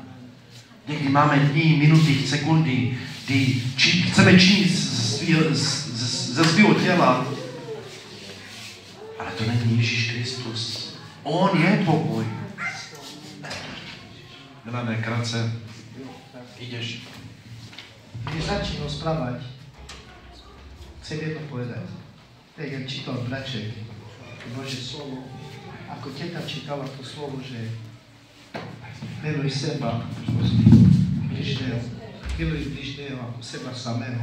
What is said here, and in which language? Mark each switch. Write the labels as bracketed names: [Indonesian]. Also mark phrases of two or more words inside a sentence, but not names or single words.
[Czech] Někdy máme dní, minuty, sekundy, kdy chceme činit ze svého těla, ale to není Ježíš Kristus. On je pokoj. Milane, krátce, ideš. [Slovak] Když začnu rozprávať, chcem jedno povedať. Tak jak čítal braček, Božie slovo, ako teta čítala to slovo, že miluj seba, bližného, miluj bližného ako seba samého.